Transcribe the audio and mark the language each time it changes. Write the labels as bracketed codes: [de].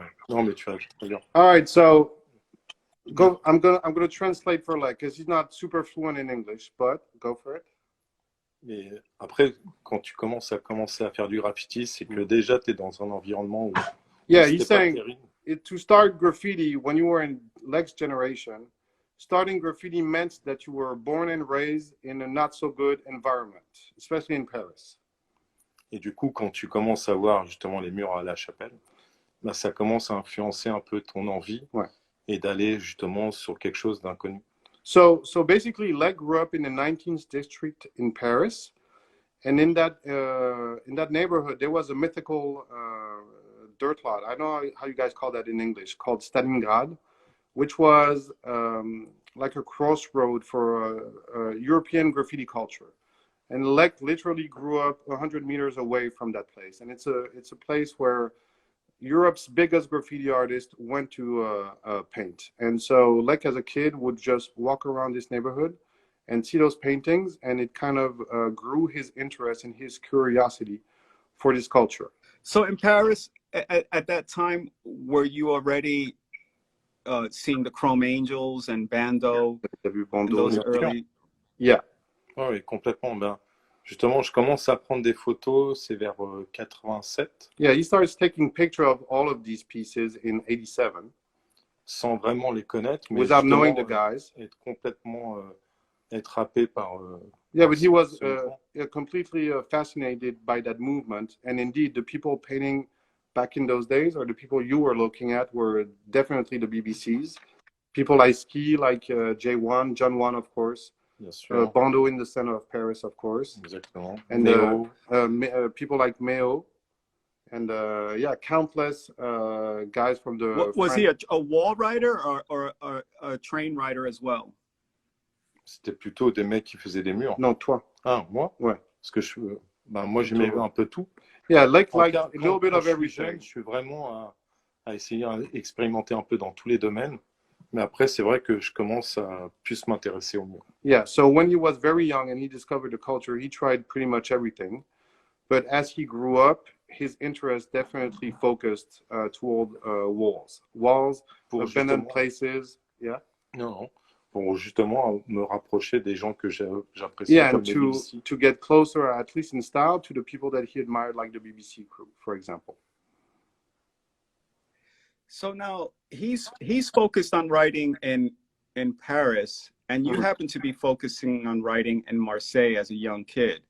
[en] All right, so I'm gonna translate for Lek because he's not super fluent in English, but go for it. [fr] Mais après, quand tu commences à faire du graffiti, c'est que déjà tu es dans un environnement où [en] he's saying to start graffiti when you were in Lek's generation, starting graffiti meant that you were born and raised in a not so good environment, especially in Paris. [fr] Et du coup, quand tu commences à voir justement les murs à la chapelle, bah, ça commence à influencer un peu ton envie et d'aller justement sur quelque chose d'inconnu. [en] So basically, Lek grew up in the 19th district in Paris, and in that neighborhood there was a mythical dirt lot. I don't know how you guys call that in English, called Stalingrad, which was like a crossroad for European graffiti culture. And Lek literally grew up 100 meters away from that place, and it's a place where Europe's biggest graffiti artist went to paint. And so Lek as a kid would just walk around this neighborhood and see those paintings, and it kind of grew his interest and his curiosity for this culture. So in Paris, at that time, were you already seeing the Chrome Angels and Bando? And those early... Yeah. [fr] Oh, oui, complètement. Ben, justement, je commence à prendre des photos, c'est vers 87. [en] Yeah, he starts taking picture of all of these pieces in 87. [fr] Sans vraiment les connaître, mais [en] without knowing the guys. [fr] Être complètement être happé par. [en] Yeah, but he was completely fascinated by that movement. And indeed, the people painting back in those days, or the people you were looking at, were definitely the BBCs. People like Ski, like J1, John 1, of course. Yes, sure. Bando in the center of Paris, of course. [fr] Exactement. [en] And people like Meo. And yeah, countless guys from the... Was he a wall rider or a train rider as well? [fr] C'était plutôt des mecs qui faisaient des murs. Non, toi. Ah, moi? Ouais. Parce que moi, j'aimais un peu tout. [en] Yeah, like a little bit of everything. [fr] Je suis vraiment à essayer d'expérimenter un peu dans tous les domaines. Mais après, c'est vrai que je commence à plus m'intéresser au mur. [en] Yeah, so when he was very young and he discovered the culture, he tried pretty much everything. But as he grew up, his interest definitely focused toward walls, abandoned places. Yeah. [fr] Non. Pour justement me rapprocher des gens que j'apprécie. [en] Yeah, and to get closer, at least in style, to the people that he admired, like the BBC crew, for example. So now he's focused on writing in Paris, and you happen to be focusing on writing in Marseille as a young kid.